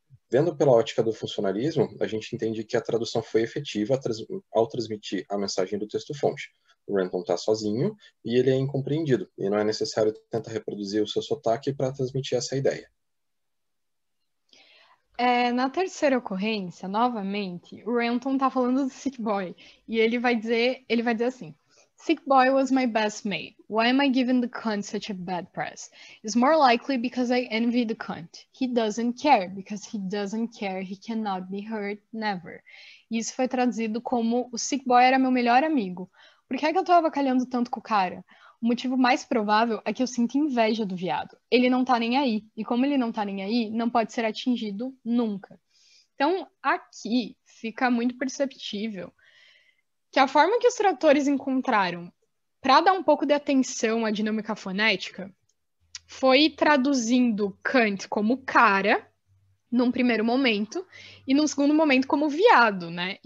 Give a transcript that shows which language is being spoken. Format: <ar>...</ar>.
<pt>Vendo pela ótica do funcionalismo, a gente entende que a tradução foi efetiva ao transmitir a mensagem do texto-fonte. O Renton está sozinho e ele é incompreendido, e não é necessário tentar reproduzir o seu sotaque para transmitir essa ideia. Na terceira ocorrência, novamente, o Renton tá falando do Sick Boy. E ele vai dizer assim:</pt> <en>Sick Boy was my best mate. Why am I giving the cunt such a bad press? It's more likely because I envy the cunt. He doesn't care. Because he doesn't care, he cannot be hurt, never.</en> <pt>E isso foi traduzido como: o Sick Boy era meu melhor amigo. Por que é que eu tô avacalhando tanto com o cara? O motivo mais provável é que eu sinto inveja do viado. Ele não tá nem aí. E como ele não tá nem aí, não pode ser atingido nunca. Então, aqui fica muito perceptível que a forma que os tradutores encontraram para dar um pouco de atenção à dinâmica fonética foi traduzindo Kant como cara, num primeiro momento, e num segundo momento como viado, né?</pt>